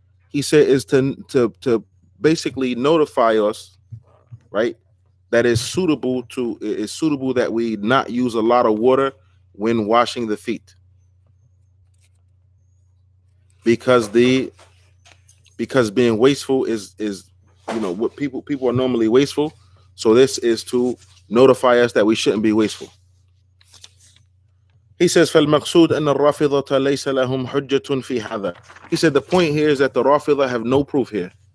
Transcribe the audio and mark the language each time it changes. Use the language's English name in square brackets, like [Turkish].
[English] He said is to basically notify us, right, that is suitable that we not use a lot of water when washing the feet, because being wasteful is what people are normally wasteful. So this is to notify us that we shouldn't be wasteful. He says [Arabic] فالمقصود أن الرافضة ليس لهم حجة في هذا. [English] He said the point here is that the Rafidha have no proof here.